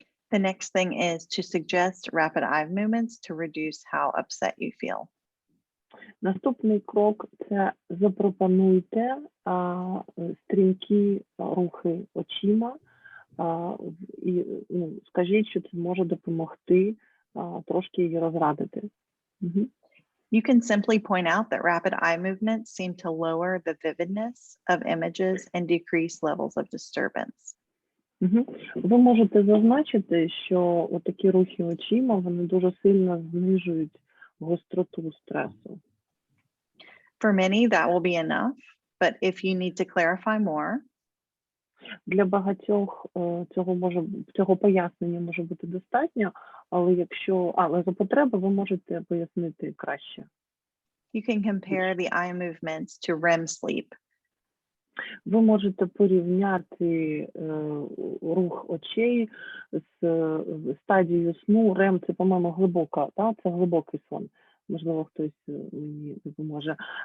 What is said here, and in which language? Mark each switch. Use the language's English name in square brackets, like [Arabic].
[English] The next thing is to suggest rapid eye movements to reduce how upset you feel. [Ukrainian] Наступний крок – це запропонуйте стрімкі рухи очима, і скажіть, що це може допомогти трошки її розрадити. [English] You can simply point out that rapid eye movements seem to lower the vividness of images and decrease levels of disturbance. [Ukrainian] Ви можете зазначити, що такі рухи очима, вони дуже сильно знижують гостроту стресу. [English] For many, that will be enough, but if you need to clarify more, [Ukrainian] для багатьох цього пояснення може бути достатньо, але за потреби ви можете пояснити краще. [English] You can compare the eye movements to REM sleep. [Ukrainian] Ви можете порівняти рух очей з стадією сну. REM – це, по-моєму, глибока, це глибокий сон. Можливо, хтось мені допоможе.